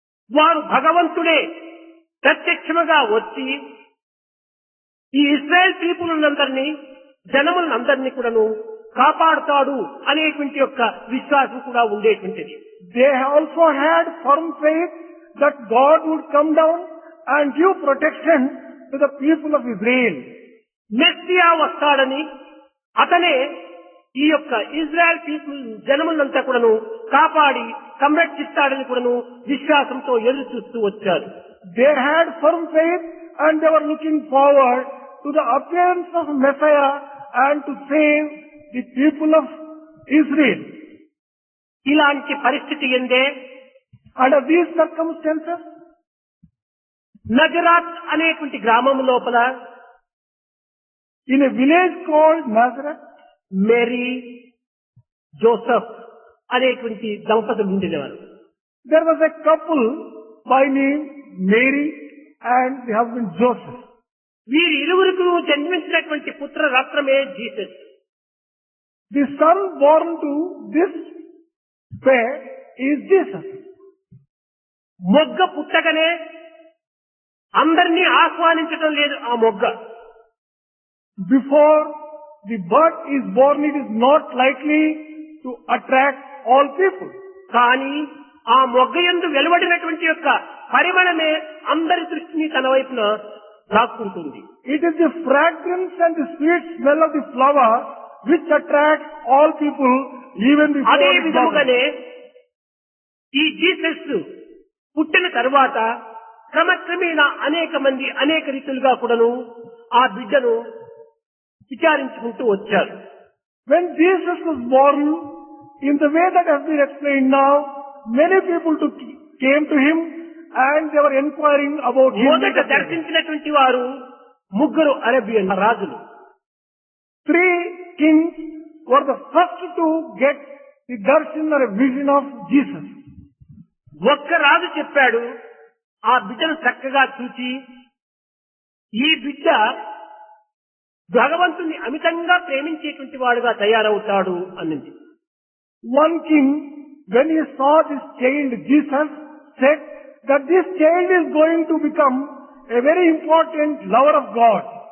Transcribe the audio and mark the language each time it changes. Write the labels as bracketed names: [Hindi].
[Telugu] వారు భగవంతుడే ప్రత్యక్షముగా వచ్చి ఈ ఇస్రాయేల్ పీపుల్నందరినీ జనములందరినీ కూడాను కాపాడుతాడు అనేటువంటి యొక్క విశ్వాసం కూడా ఉండేటువంటిది. [English] they also had firm faith that God would come down and give protection to the people of Israel. [Telugu] Messiah వస్తాడని అతనే ఈ యొక్క ఇజ్రాయెల్ పీపుల్ జనములంతా కూడాను కాపాడి సంరక్షిస్తాడని కూడాను విశ్వాసంతో ఎదురు చూస్తూ వచ్చారు. [English] They had firm faith and they were looking forward to the appearance of Messiah and to save the people of Israel. [Telugu] ఇలాంటి పరిస్థితి ఎందే [English] Under these circumstances, [Telugu] నజరాత్ అనేటువంటి గ్రామం లోపల [English] in a village called Nazareth, [Telugu] Mary Joseph అనేటువంటి దంపతులు ఉండేవారు. [English] there was a couple by name Mary and the husband Joseph. [Telugu] వీరి ఇరువురికి జన్మించినటువంటి పుత్ర రత్నమే Jesus. [English] The son born to this pair is Jesus. [Telugu] మొగ్గ పుట్టగానే అందరినీ ఆహ్వానించడం లేదు ఆ మొగ్గ. [English] Before the bud is born, it is not likely to attract all people. [Telugu] కానీ ఆ మొగ్గ యందు వెలువడినటువంటి యొక్క పరిమళమే అందరి దృష్టిని తన వైపున లాక్కుంటుంది. [English] It is the fragrance and the sweet smell of the flower which attracts all people even before [Telugu] అదే [English] it [Telugu] విధముగానే [English] blossoms. [Telugu] ఈ జీసస్ పుట్టిన తరువాత క్రమక్రమేణా అనేక మంది అనేక రీతులుగా కూడాను ఆ బిడ్డను విచారించుకుంటూ వచ్చారు. [English] When Jesus was born, in the way that has been explained now, many people came to him and they were inquiring about him. [Telugu] మొదట దర్శించినటువంటి వారు ముగ్గురు అరేబియన్ రాజులు. [English] 3 kings were the first to get the darshan or a vision of Jesus. [Telugu] ఒక్క రాజు చెప్పాడు, ఆ బిడ్డను చక్కగా చూచి ఈ బిడ్డ భగవంతుని అమితంగా ప్రేమించేటువంటి వాడుగా తయారవుతాడు అన్నది. [English] One king, when he saw this child Jesus, said that this child is going to become a very important lover of God.